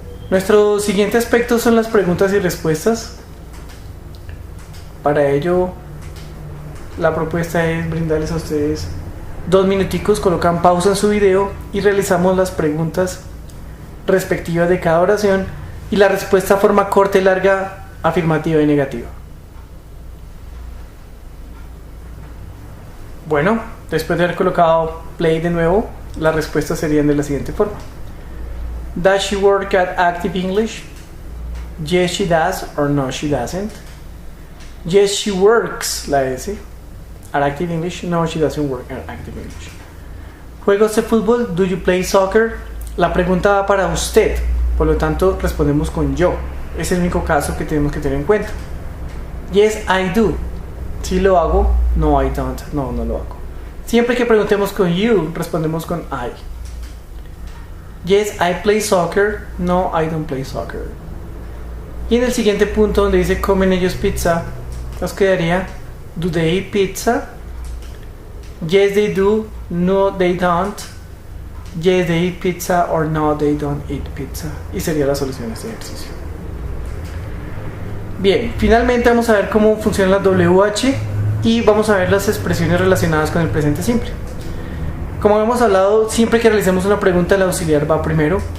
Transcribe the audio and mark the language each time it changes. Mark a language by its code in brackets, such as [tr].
[es] Nuestro siguiente aspecto son las preguntas y respuestas. Para ello, la propuesta es brindarles a ustedes 2 minuticos, colocan pausa en su video y realizamos las preguntas respectivas de cada oración y la respuesta forma corta y larga, afirmativa y negativa. Bueno, después de haber colocado play de nuevo, las respuestas serían de la siguiente forma. [en] Does she work at Active English? Yes, she does, or no, she doesn't. Yes, she works, la S. At Active English, no, she doesn't work at Active English. [es] ¿Juegos de fútbol? [en] Do you play soccer? [es] La pregunta va para usted, por lo tanto respondemos con yo. Es el único caso que tenemos que tener en cuenta. [en] Yes, I do. [es] Si lo hago, no, [en] I don't. [es] No, no lo hago. Siempre que preguntemos con you, respondemos con I. [en] Yes, I play soccer. [es] No, I don't play soccer. Y en el siguiente punto donde dice comen ellos pizza, nos quedaría [en] do they eat pizza? Yes, they do. No, they don't. Yes, they eat pizza, or no, they don't eat pizza. [es] Y sería la solución a este ejercicio. Bien, finalmente vamos a ver cómo funcionan las WH y vamos a ver las expresiones relacionadas con el presente simple. Como hemos hablado, siempre que realicemos una pregunta, el auxiliar va primero.